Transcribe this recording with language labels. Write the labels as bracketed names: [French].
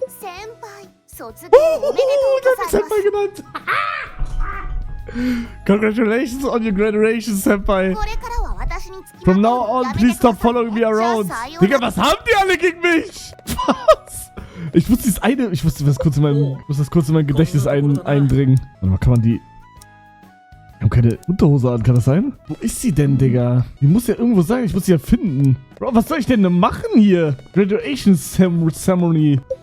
[German] Der hat mich Senpai genannt. [English] Congratulations on your graduation, Senpai. From now on, please stop following me around. [German] Digga, was haben die alle gegen mich? Was? Ich muss das kurz in mein Gedächtnis eindringen. Warte mal, kann man die... Wir haben keine Unterhose an, kann das sein? Wo ist sie denn, Digga? Die muss ja irgendwo sein, ich muss sie ja finden. Bro, was soll ich denn machen hier? Graduation Ceremony.